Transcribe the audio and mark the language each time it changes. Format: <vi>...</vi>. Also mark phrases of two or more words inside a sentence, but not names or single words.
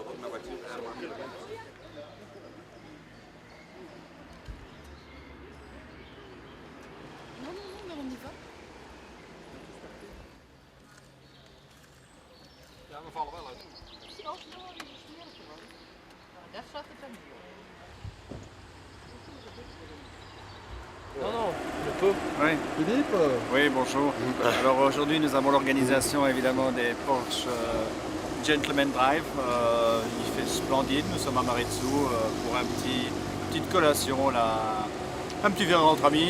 <fr>Non, mais on y va.</fr> <nl>Ja, we vallen wel uit. Daar slaat het dan niet op.</nl> <fr>Non, je peux. Oui. Philippe Oui, bonjour. Alors aujourd'hui, nous avons l'organisation évidemment des Porsche Gentleman Drive. Il fait splendide. Nous sommes à Maritsu pour petite collation, là, un petit verre entre amis.</fr>